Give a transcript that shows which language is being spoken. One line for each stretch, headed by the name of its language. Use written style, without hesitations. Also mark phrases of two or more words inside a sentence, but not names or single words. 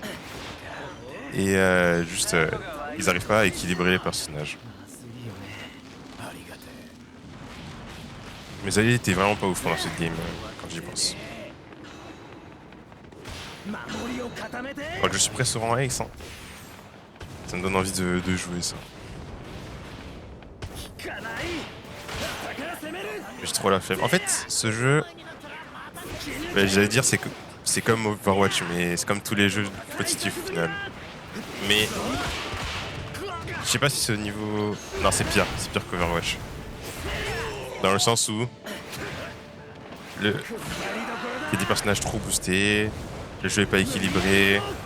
French: Et ils n'arrivent pas à équilibrer les personnages. Mes alliés étaient vraiment pas ouf pendant cette game, quand j'y pense. Je crois que je suis presque au rang Ace. Hein. Ça me donne envie de jouer ça.
Japanese: 効かない。だから攻める。
French: J'ai trop la flemme. En fait, ce jeu, bah, j'allais dire c'est comme Overwatch, mais c'est comme tous les jeux compétitifs au final. Mais je sais pas si c'est au niveau. Non, c'est pire qu'Overwatch. Dans le sens où il y a des personnages trop boostés, le jeu est pas équilibré.